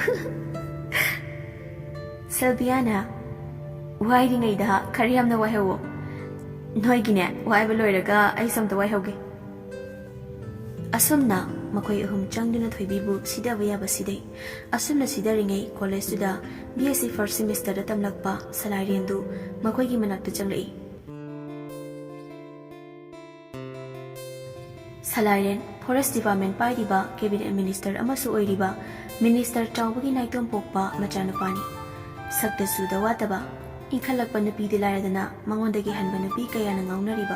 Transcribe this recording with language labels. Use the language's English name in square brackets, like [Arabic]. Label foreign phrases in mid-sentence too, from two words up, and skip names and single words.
[Manipuri] Sylviana Wairingaida kariyamna waihawo. Noigine waiba loiraga ai samta waihauge. Asumna makoy ahum changduna Thoibibu sidaba yaba sidai. Asumna sidaringai college tuda BSc [English] first semester [Manipuri] da tamlakpa salariendu makoy gi manakta changlai. Salarian Forest Department pairiba [English] Cabinet Minister [Manipuri] amasu oiriba Minister Chawbagi Naitom pokpa machanupani. Sakta suda wataba Inkhalakpa napi dilayadana mangondagi hanba napi kaya na ngaunariba.